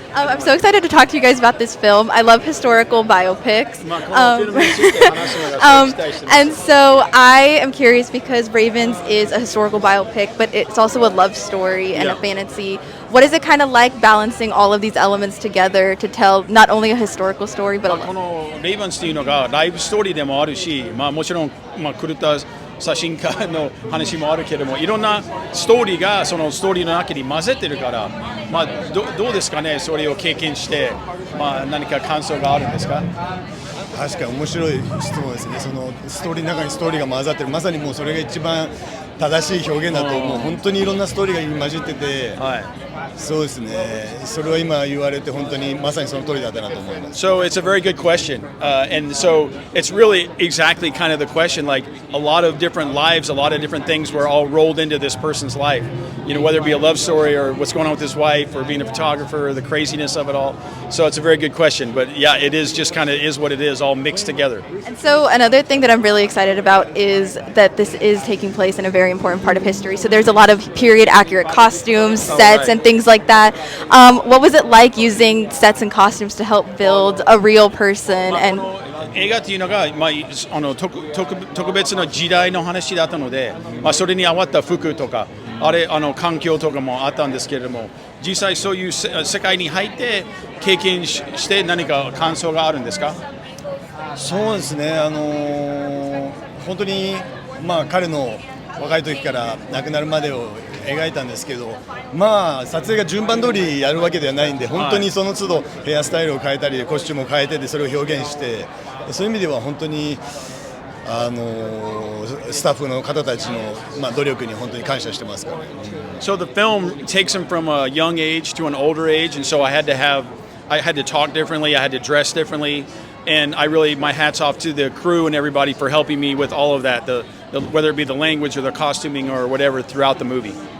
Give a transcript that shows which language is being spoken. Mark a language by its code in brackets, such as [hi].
[en] I'm so excited to talk to you guys about this film. I love historical biopics. And so I am curious because Ravens is a historical biopic, but it's also a love story and a fantasy. What is it kind of like balancing all of these elements together to tell not only a historical story, but a love? [ja] このレイバンスっていうのがライブストーリーでもあるし、もちろん狂った写真家の話もあるけれども、いろんなストーリーがそのストーリーの中に混ぜてるから、どうですかね、それを経験して、何か感想があるんですか？確かに面白い質問ですね。そのストーリーの中にストーリーが混ざってる、まさにもうそれが一番正しい表現だと思う。本当にいろんなストーリーが混じってて、そうですね。それは今言われて本当にまさにその通りだったなと思います。 [en] So it's a very good question, and so it's really exactly kind of the question. Like a lot of different lives, a lot of different things were all rolled into this person's life. Whether it be a love story or what's going on with his wife, or being a photographer, or the craziness of it all. So it's a very good question, but yeah, it is just kind of is what it is, all mixed together. And so another thing that I'm really excited about is that this is taking place in a very important part of history. So there's a lot of period accurate costumes, sets, and things like that. What was it like using sets and costumes to help build a real person? And [ja] 映画っていうのが、特別な時代の話だったので、それに合わった服とか環境とかもあったんですけれども、実際そういう世界に入って経験して何か感想があるんですか？そうですね。本当に彼の若い時から亡くなるまでを描いたんですけど、まあ撮影が順番通りやるわけではないんで、本当にその都度ヘアスタイルを変えたりコスチュームを変えてでそれを表現して、そういう意味では本当にスタッフの方たちの、努力に本当に感謝してますからね。 [en] So the film takes him from a young age to an older age, and so I had to talk differently, I had to dress differently, and my hat's off to the crew and everybody for helping me with all of that, whether it be the language or the costuming or whatever throughout the movie.